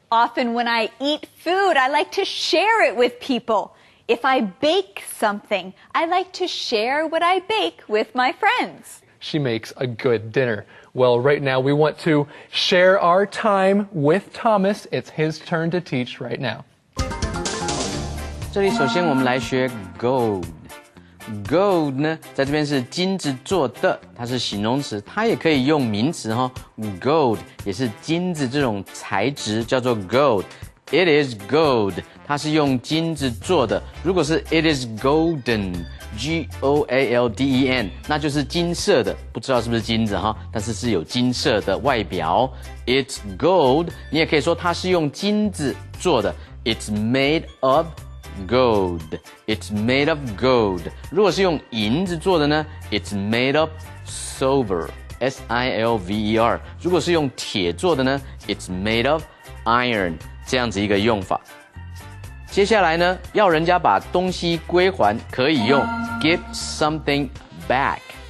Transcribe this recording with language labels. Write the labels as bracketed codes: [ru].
[en] Often when I eat food, I like to share it with people. If I bake something, I like to share what I bake with my friends. She makes a good dinner. Well, right now we want to share our time with Thomas. It's his turn to teach right now. [zh] 这里首先我们来学 gold。gold 呢，在这边是金子做的，它是形容词，它也可以用名词哈。 gold 也是金子这种材质，叫做 gold。 [en] It is gold， [zh] 它是用金子做的。如果是 [en] it is golden， [zh] G-O-A-L-D-E-N， 那就是金色的，不知道是不是金子哈，但是是有金色的外表。 [en] It's gold， [zh] 你也可以说它是用金子做的。 [en] It's made of gold. It's made of gold. [zh] 如果是用银子做的呢 ， [en] It's made of silver. S-I-L-V-E-R. [zh] 如果是用铁做的呢 ， [en] It's made of iron. [zh] 这样子一个用法。接下来呢，要人家把东西归还，可以用 [en] give something back.